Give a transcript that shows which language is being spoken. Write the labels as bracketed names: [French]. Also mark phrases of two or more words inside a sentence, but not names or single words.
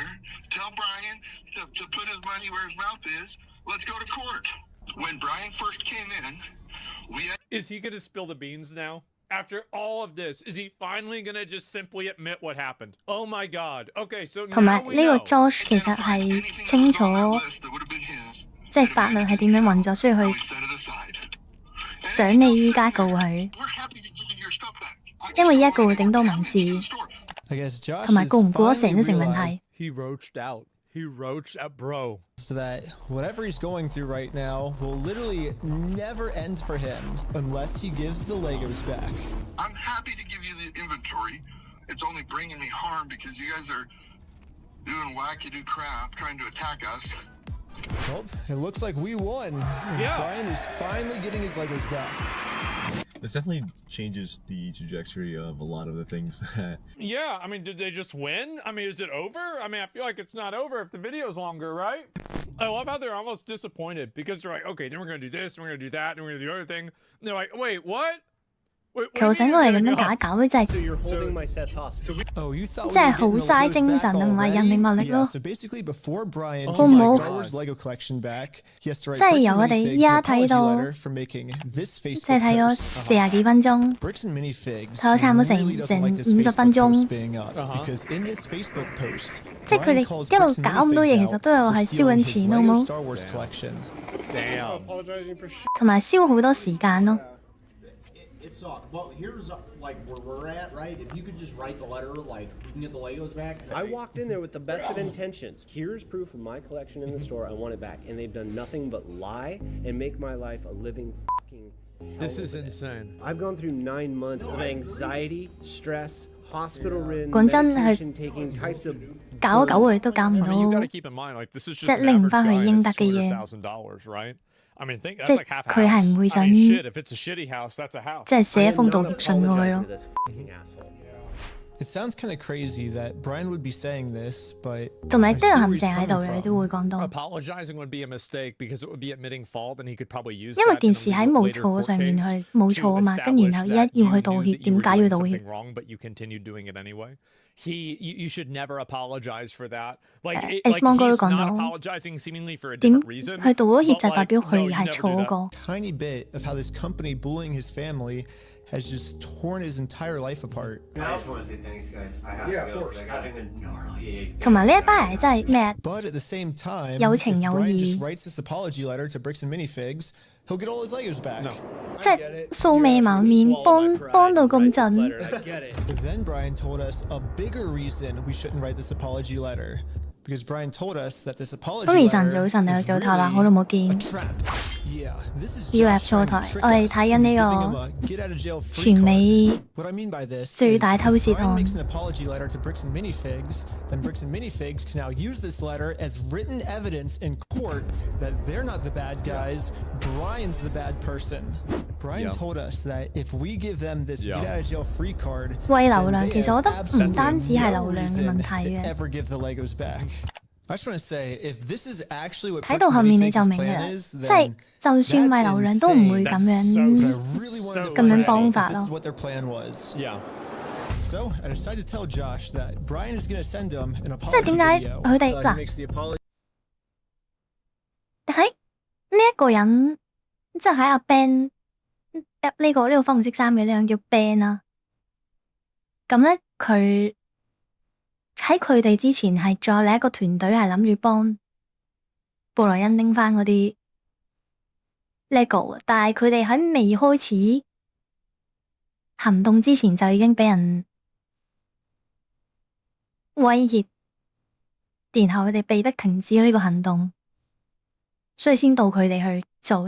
[English] Tell Brian to put his money where his mouth is. Let's go to court. When Brian first came in, Is he gonna spill the beans now? After all of this, is he finally gonna just simply admit what happened? Oh my god. Okay, so [Cantonese] 同埋 [English] now we [Cantonese] 呢個 [English] know. [Cantonese] Josh 其實係清楚，即係法律係點樣運作，所以佢想你依家告佢，因為依家告會頂多民事，同埋告唔告得成都成問題。 [English] He roached out. He roached out, bro. So that whatever he's going through right now will literally never end for him unless he gives the Legos back. I'm happy to give you the inventory. It's only bringing me harm because you guys are doing wackadoo crap trying to attack us. Well, it looks like we won. And Yeah. Brian is finally getting his Legos back. This definitely changes the trajectory of a lot of the things that... Yeah, I mean, did they just win? I mean, is it over? I mean, I feel like it's not over if the video's longer, right? I love how they're almost disappointed because they're like, okay, then we're gonna do this, and we're gonna do that, and we're gonna do the other thing. And they're like, wait, what? [Cantonese] 其實我整個係咁樣搞一搞咧，真係 [English] Oh, you thought [Cantonese] 真係好嘥精神啊，唔係人力物力 [English] Yeah, [Cantonese] 咯。 [English] so basically before Brian [Cantonese] 好 [English] can [Cantonese] 唔 [English] buy [Cantonese] 好？ [English] Star Wars Lego collection back, he has to write [Cantonese] 即係 [English] Bricks [Cantonese] 由 [English] and [Cantonese] 我哋 [English] Minifigs [Cantonese] 依家 [English] an [Cantonese] 睇 [English] apology [Cantonese] 到， [English] letter for making this [Cantonese] 即 [English] Facebook [Cantonese] 係睇咗 [English] post. [Cantonese] 40幾分鐘， [English] Bricks and Minifigs [Cantonese] 睇咗差唔多 [English] really doesn't [Cantonese] 成 [English] like this [Cantonese] 50 分 [English] Facebook [Cantonese] 鐘 [English] post。being up because in this Facebook post, [Cantonese] 即係佢 [English] Brian [Cantonese] 哋 [English] calls [Cantonese] 一路 [English] Bricks and [Cantonese] 搞咁多嘢， [English] Minifigs [Cantonese] 其實都有 [English] out [Cantonese] 係 [English] for [Cantonese] 燒緊 [English] stealing [Cantonese] 錢， [English] his [Cantonese] 好 [English] Lego [Cantonese] 冇？ [English] Star Wars collection. Damn. [Cantonese] 同埋燒好多時間咯。 [English] It's well, here's like where we're at, right? If you could just write the letter, like we can get the Legos back. I walked in there with the best of intentions. Here's proof of my collection in the store. I want it back, and they've done nothing but lie and make my life a living fucking hell. This is insane. I've gone through 9 months of anxiety, stress, hospital ridden, [Cantonese] 講真係 [English] medication taking types of [Cantonese] 搞一搞佢都搞唔 [English] I mean, you [Cantonese] 到 [English] gotta，keep in mind, like, this is [Cantonese] 即 [English] just [Cantonese] 係 [English] an [Cantonese] 拎唔 [English] average [Cantonese] 翻佢 [English] guy [Cantonese] 應 [English] and [Cantonese] 得 [English] it's [Cantonese] 嘅嘢。 [English] $200,000, right? [Cantonese] 即係佢係唔會想即係寫封道歉信過去咯。 [English] It sounds kind of crazy that Brian would be saying this, but [Cantonese] 同埋都有陷阱喺度嘅，你都會講到。 [English] Apologizing would be a mistake because it would be admitting fault, and he could probably use. [Cantonese] 因為件事喺冇錯上面去冇錯啊嘛，跟然後一要去道歉，點解要道歉 [English] ？Wrong, but you continue doing it anyway. You should never apologize for that. Like [Cantonese] X 芒哥都講到， [English] apologizing seemingly for a [Cantonese] 點 [English] different reason. [Cantonese] 佢道咗歉就代表佢係錯個。 [English] Tiny bit of how this company bullying his family has just torn his entire life apart. I just want to say thanks, guys. I have to go. I got a gnarly. [Cantonese] 同埋呢一班人真係咩？ [English] But at the same time, [Cantonese] 有情 [English] if [Cantonese] 有 [English] Brian [Cantonese] 義。 [English] just writes this apology letter to Bricks and Minifigs, he'll get all his Legos back. [Cantonese] 即係素未謀面，幫到咁陣。 [English] But then Brian told us a bigger reason we shouldn't write this apology letter. Because Brian told us that this apology letter is really a trap. Yeah, this is [Cantonese] 以為入錯台，我哋睇緊呢個全美最大偷竊案。 [English] makes an apology letter to Bricks and Minifigs, then Bricks and Minifigs can now use this letter as written evidence in court that they're not the bad guys, Brian's the bad person. Brian told us that if we give them this get out of jail free card, [Cantonese] 為流量，其實我覺得唔單止係流量嘅問題嘅。 [English] ever give the Legos back. I just want to say, if this is actually what [Cantonese] 睇到後面你就明嘅啦，即係就算為流量都唔會咁樣幫法咯。 [English] So I decided to tell Josh that Brian is going to send him an apology video. [Cantonese] 即係點解佢哋嗱喺呢一個人，即係喺阿 Ben 呢個粉紅色衫嘅呢樣叫 Ben 啦。咁咧佢喺佢哋之前係仲有另一個團隊係諗住幫布萊恩拎翻嗰啲 LEGO， 但係佢哋喺未開始行動之前就已經俾人威脅，然後佢哋被迫停止呢個行動，所以先到佢哋去做。